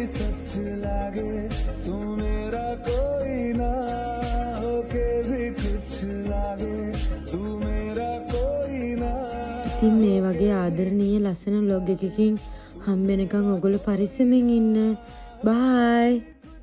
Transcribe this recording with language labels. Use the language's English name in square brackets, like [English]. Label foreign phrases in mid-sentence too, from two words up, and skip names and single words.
[Hindi] सच लागे तू मेरा कोई ना होके भी कुछ लागे तू मेरा कोई ना. [Sinhala] ඉතින් මේ වගේ ආදරණීය ලස්සන vlog එකකින් හම්බෙනකන් ඔයගොල්ලෝ පරිස්සමෙන් ඉන්න. බයි.